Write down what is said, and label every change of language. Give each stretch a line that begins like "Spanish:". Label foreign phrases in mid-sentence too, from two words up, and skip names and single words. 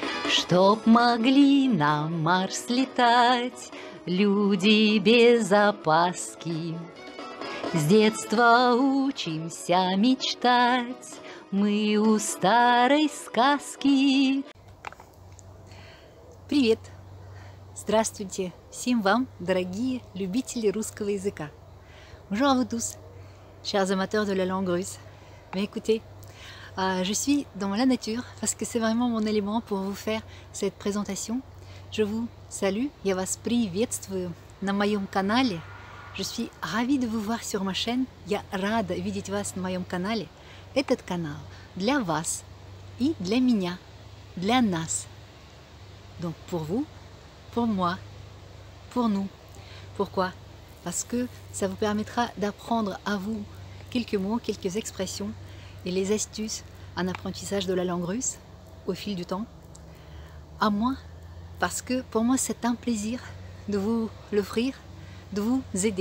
Russian: Чтоб могли на Марс летать люди без опаски. С детства учимся мечтать мы у старой сказки. Привет! Здравствуйте всем вам, дорогие любители русского языка.
French: Bonjour à vous tous, chers amateurs de la langue russe. Mais écoutez, je suis dans la nature parce que c'est vraiment mon élément pour vous faire cette présentation. Je vous salue,
Russian: я вас приветствую на моем канале.
French: Je suis ravie de vous voir sur ma chaîne.
Russian: Я рада видеть вас на моем канале. Этот канал для вас и для меня, для нас.
French: Donc pour vous, pour moi, pour nous. Pourquoi? Parce que ça vous permettra d'apprendre à vous quelques mots, quelques expressions et les astuces en apprentissage de la langue russe au fil du temps. À moi, parce que pour moi c'est un plaisir de vous l'offrir, de vous aider.